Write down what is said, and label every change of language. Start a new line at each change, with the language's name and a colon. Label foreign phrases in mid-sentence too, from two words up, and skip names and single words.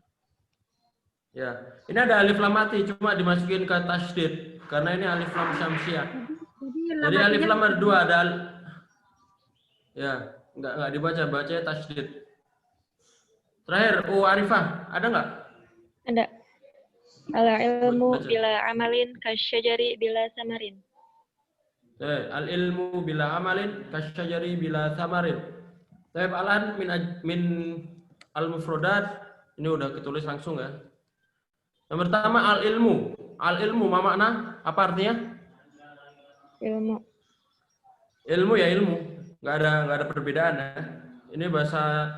Indonesian: Ya. Ini ada alif lam mati cuma dimasukin ke tasydid karena ini alif lam syamsiah. Jadi alif lam ada dua, ada ya, enggak dibaca, bacanya tasydid. Terakhir Arifah, ada enggak? Ada.
Arabic: Al-ilmu
Indonesian: Baca.
Arabic: بلا عمل كالشجر بلا ثمر. العلم بلا عمل كالشجر بلا ثمر. طيب الآن من المفردات.
Indonesian: Ini udah ketulis langsung ya. Yang pertama al-ilmu. Al-ilmu apa makna? Apa artinya? Ilmu. Ilmu ya ilmu. Enggak ada perbedaan ya.